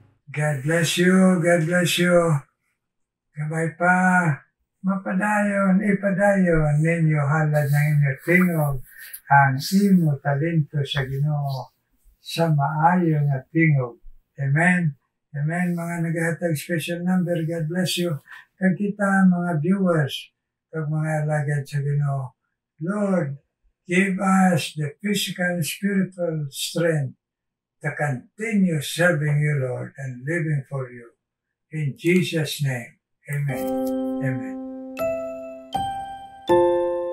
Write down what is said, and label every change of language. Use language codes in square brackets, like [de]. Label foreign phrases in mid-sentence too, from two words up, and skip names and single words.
[en] God bless you. God bless you. [hil] Gabay pa. Mapadayon, ipadayon ninyo halad ng inyo tingog ang imo talento sa Ginoo sa maayo nga tingog. [en] Amen. Amen. [hil] Mga naghahatag [en] special number, God bless you. [hil] Kag kita mga viewers, kag mga alagad sa Ginoo, [en] Lord, give us the physical and spiritual strength to continue serving you, Lord, and living for you. In Jesus' name, amen. Amen.